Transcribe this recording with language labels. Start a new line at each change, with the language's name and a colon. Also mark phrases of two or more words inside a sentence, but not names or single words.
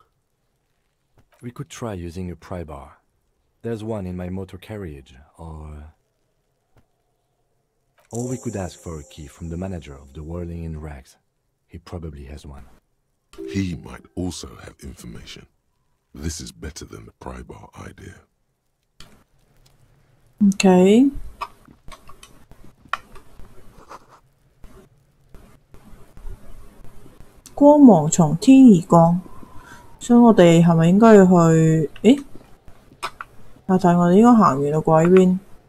English: We could try using a pry bar. There's one in my motor carriage, or we could ask for a key from the manager of the Whirling in Rags. He probably has one. He might also have information. This is better than the pry bar idea. Okay.
Cantonese: 光芒從天而降，所以我哋係咪應該要去？誒，但係我哋應該行完啦啩呢邊。